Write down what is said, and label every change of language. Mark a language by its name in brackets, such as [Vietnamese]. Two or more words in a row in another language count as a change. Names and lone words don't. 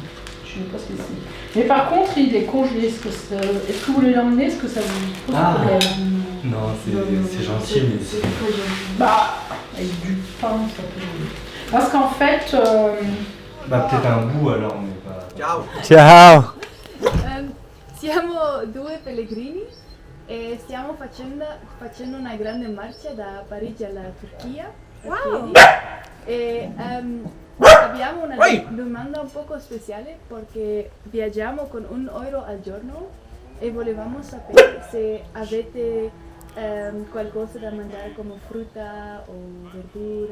[French] Je sais pas ce que c'est. Mais par contre, il est congelé. Est-ce que vous voulez l'emmener? Est-ce que ça vous pose problème? Non, c'est gentil, mais c'est. Bah, avec du pain, ça peut. Parce qu'en fait. Bah, peut-être un bout alors, mais pas. [Italian] Ciao. Ciao. Siamo 2 pellegrini e stiamo facendo una grande marcia da Parigi alla Turchia. Wow. E abbiamo una domanda un poco speciale perché viaggiamo con 1 euro al giorno e volevamo sapere se avete qualcosa da mangiare come frutta o verdura.